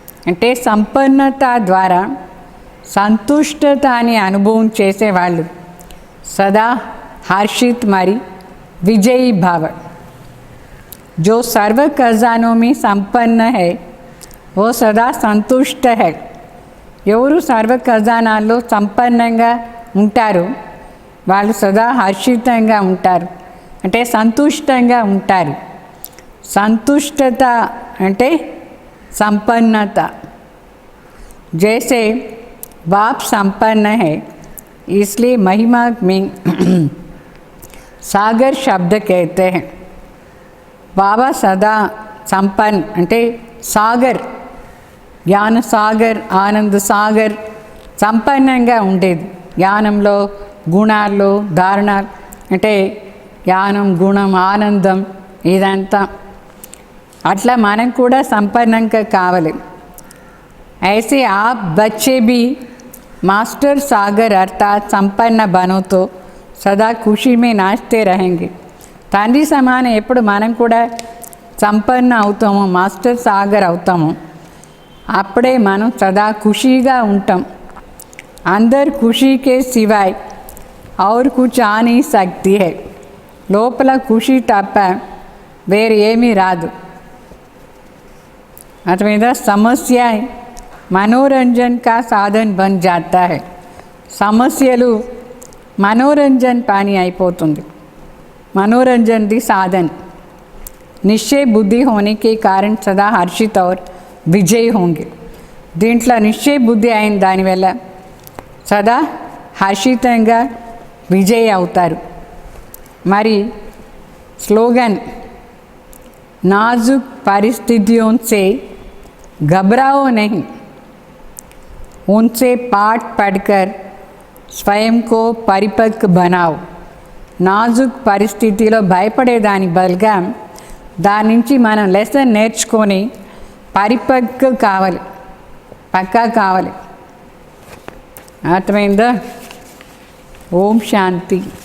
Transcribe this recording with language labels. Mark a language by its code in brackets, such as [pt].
[te] అంటే సంపన్నత ద్వారా సంతుష్టతని అనుభవం చేసేవాళ్ళు సదా [hi] हर्षित मरी विजयी भाव. जो सर्व खजानों में संपन्न है वो सदा संतुष्ट है. [te] ఎవరు సర్వ ఖజానాల్లో సంపన్నంగా ఉంటారు వాళ్ళు సదా హర్షితంగా ఉంటారు, అంటే సంతుష్టంగా ఉంటారు. సంతుష్టత అంటే संपन्नता. [hi] जैसे बाप संपन्न है इसलिए महिमा में सागर शब्द कहते हैं. बाबा सदा संपन्न [te] అంటే సాగర్, జ్ఞాన సాగర్, ఆనంద సాగర్, సంపన్నంగా ఉండేది. జ్ఞానంలో గుణాల్లో ధారణాలు అంటే జ్ఞానం గుణం ఆనందం ఇదంతా అట్లా మనం కూడా సంపన్నంగా కావాలి. [hi] ऐसे आप बच्चे भी मास्टर सागर अर्थात संपन्न बनो तो सदा खुशी में नाचते रहेंगे. [te] తండ్రి సమానం ఎప్పుడు మనం కూడా సంపన్న అవుతామో, మాస్టర్ సాగర్ అవుతామో అప్పుడే మనం సదా ఖుషీగా ఉంటాం. [hi] अंदर खुशी के सिवाय और कुछ आ नहीं सकती है. [te] లోపల ఖుషి తప్ప వేరే ఏమీ రాదు. [hi] अथवा समस्या मनोरंजन का साधन बन जाता है. [te] సమస్యలు [hi] मनोरंजन पानी [te] అయిపోతుంది, [hi] मनोरंजन दी साधन. निश्चय बुद्धि होने के कारण सदा हर्षित और विजयी होंगे. [te] దీంట్లో నిశ్చయ బుద్ధి అయిన దానివల్ల సదా హర్షితంగా విజయ్ అవుతారు. [hi] మరి स्लोगन नाजुक परिस्थितियों से घबराओ नहीं, उनसे पाठ पढ़कर स्वयं को परिपक्व बनाओ. [te] నాజుక్ పరిస్థితిలో భయపడేదాని బదులుగా దాని నుంచి మనం లెసన్ నేర్చుకొని పరిపక్వ కావాలి, పక్కా కావాలి. అర్థమైందా? ఓం శాంతి.